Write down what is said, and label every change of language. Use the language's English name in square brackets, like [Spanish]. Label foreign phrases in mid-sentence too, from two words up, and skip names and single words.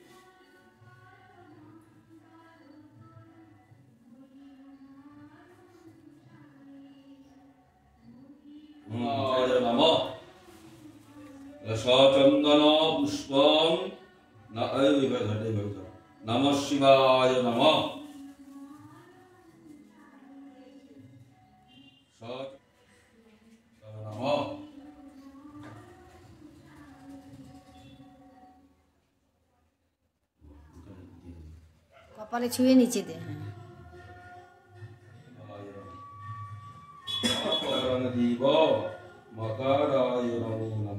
[Sanskrit] नमः सचंदन पुष्पं नमः शिवाय नमः। [Bangla] কপালে ছুঁয়ে নিচে দে। [Sanskrit] दीव मकराय नमो नमः।